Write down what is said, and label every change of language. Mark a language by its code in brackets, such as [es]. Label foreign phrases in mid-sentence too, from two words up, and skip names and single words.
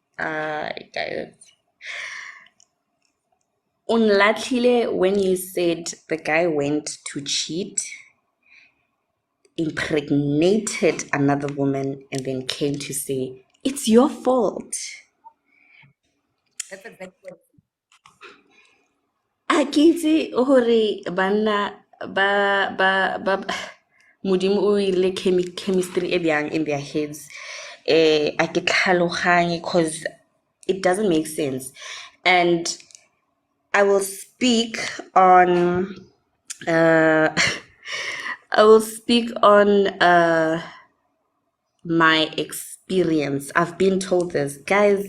[en] Unluckily, when you said the guy went to cheat, impregnated another woman, and then came to say, it's your fault. That's exactly what. [st] A ke itse hore banna ba Modimo o ile chemistry e bjang [en] in their heads. [st] A ke tlhaloganye [en] because it doesn't make sense. And I will speak on I will speak on my experience. I've been told this, guys.